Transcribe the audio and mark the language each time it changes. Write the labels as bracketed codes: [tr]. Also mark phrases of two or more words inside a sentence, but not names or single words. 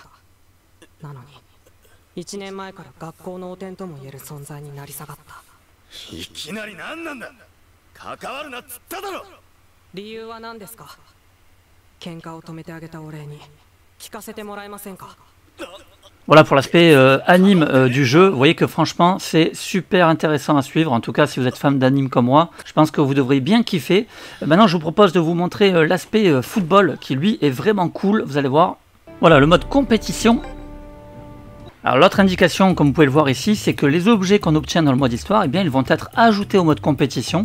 [ja] なのに1年前から学校の汚点とも言える存在になり下がった。いきなり何なんだ。関わるなっつっただろ。理由は何ですか。喧嘩を止めてあげたお礼に聞かせてもらえませんか。 [fr] Voilà pour l'aspect anime du jeu. Vous voyez que franchement c'est super intéressant à suivre. En tout cas si vous êtes fan d'anime comme moi, je pense que vous devriez bien kiffer. Maintenant je vous propose de vous montrer l'aspect football qui lui est vraiment cool. Vous allez voir. Voilà le mode compétition. Alors l'autre indication, comme vous pouvez le voir ici, c'est que les objets qu'on obtient dans le mode histoire, eh bien, ils vont être ajoutés au mode compétition.